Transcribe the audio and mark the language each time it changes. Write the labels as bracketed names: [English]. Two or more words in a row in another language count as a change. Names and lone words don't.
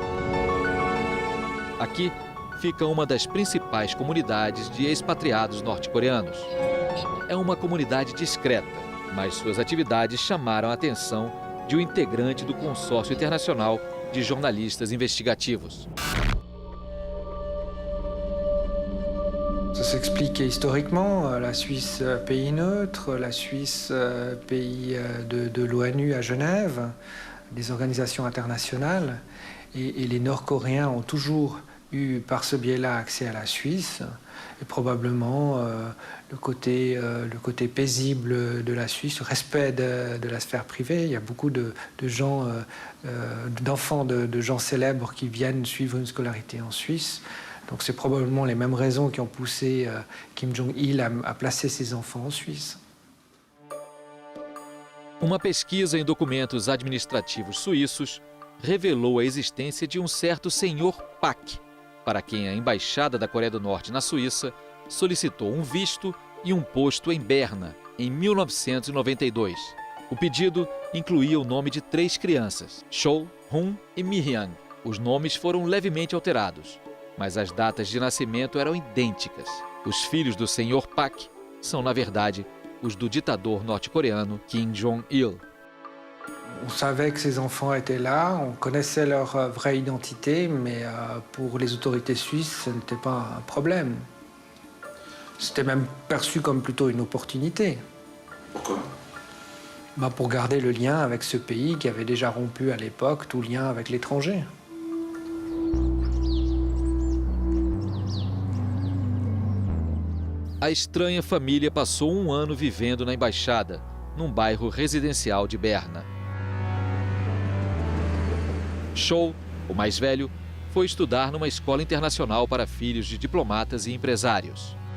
[Portuguese] Aqui fica uma das principais comunidades de expatriados norte-coreanos. É uma comunidade discreta, mas suas atividades chamaram a atenção de um integrante do consórcio internacional de jornalistas investigativos. [French] Ça s'explique historiquement, la Suisse pays neutre, la Suisse pays de l'ONU à Genève, des organisations internationales, et les Nord-Coréens ont toujours eu par ce biais-là accès à la Suisse, et probablement le côté paisible de la Suisse, le respect de la sphère privée. Il y a beaucoup de gens, d'enfants de gens célèbres qui viennent suivre une scolarité en Suisse. Donc c'est probablement les mêmes raisons qui ont poussé Kim Jong-il a placer ses enfants en Suisse. [Portuguese] Uma pesquisa em documentos administrativos suíços revelou a existência de um certo senhor Pak, para quem a Embaixada da Coreia do Norte na Suíça solicitou um visto e um posto em Berna, em 1992. O pedido incluía o nome de 3 crianças, Chol, Hun e Mi-hyun. Os nomes foram levemente alterados, mas as datas de nascimento eram idênticas. Os filhos do senhor Pak são, na verdade, os do ditador norte-coreano Kim Jong-il. [French] On savait que ces enfants étaient là, on connaissait leur vraie identité, mais pour les autorités suisses, ce n'était pas un problème. C'était même perçu comme plutôt une opportunité. Pourquoi ? Pour garder le lien avec ce pays qui avait déjà rompu à l'époque tout lien avec l'étranger. [Portuguese] A estranha família passou um ano vivendo na embaixada, num bairro residencial de Berna. Chol, o mais velho, foi estudar numa escola internacional para filhos de diplomatas e empresários.